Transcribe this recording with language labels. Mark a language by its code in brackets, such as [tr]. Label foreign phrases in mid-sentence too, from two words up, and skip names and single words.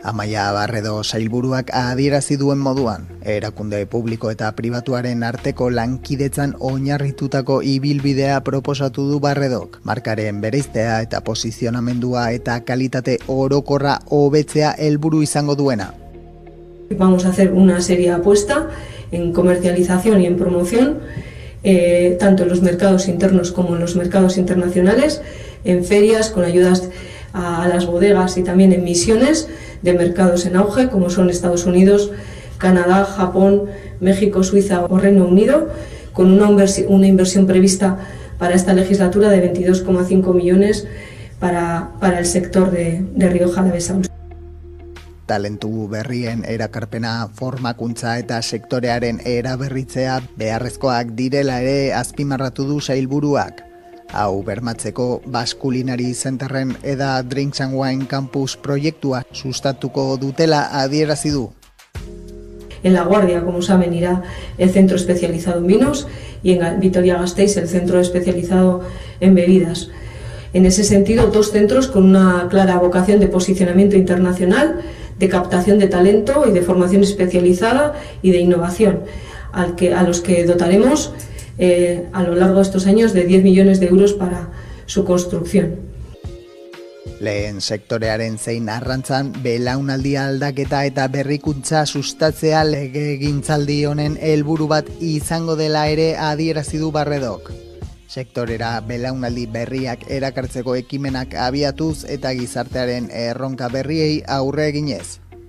[eu] Amaia Barredo sailburuak adierazi duen moduan, erakunde publiko eta pribatuaren arteko lankidetzan oinarritutako ibilbidea proposatu du Barredok. Markaren bereiztea eta posizionamendua eta kalitate orokorra hobetzea helburu izango duena. [es] Vamos a hacer una seria apuesta en comercialización y en promoción, tanto en los mercados internos como en los mercados internacionales, en ferias con ayudas a las bodegas y también en misiones de mercados en auge como son Estados Unidos, Canadá, Japón, México, Suiza o Reino Unido, con una inversión prevista para esta legislatura de 22,5 millones para el sector de Rioja Alavesa. [eu] Talentu berrien erakarpena, formakuntza eta sektorearen eraberritzea beharrezkoak direla ere azpimarratu du sailburuak. Hau bermatzeko Basque Culinary Centerren eta Drinks and Wine Campus proiektua sustatuko dutela adierazi du. [es] En La Guardia, como saben, irá el centro especializado en vinos y en Vitoria-Gasteiz el centro especializado en bebidas. En ese sentido, dos centros con una clara vocación de posicionamiento internacional, de captación de talento y de formación especializada y de innovación, a los que dotaremos a lo largo de estos años de 10 millones de euros para su construcción. [eu] Lehen sektorearen zein arrantzan belaunaldi aldaketa eta berrikuntza sustatzea legegintzaldi honen helburu bat izango dela ere adierazi du Barredok. Sektorera belaunaldi berriak erakartzeko ekimenak abiatuz eta gizartearen erronka berriei aurre eginez.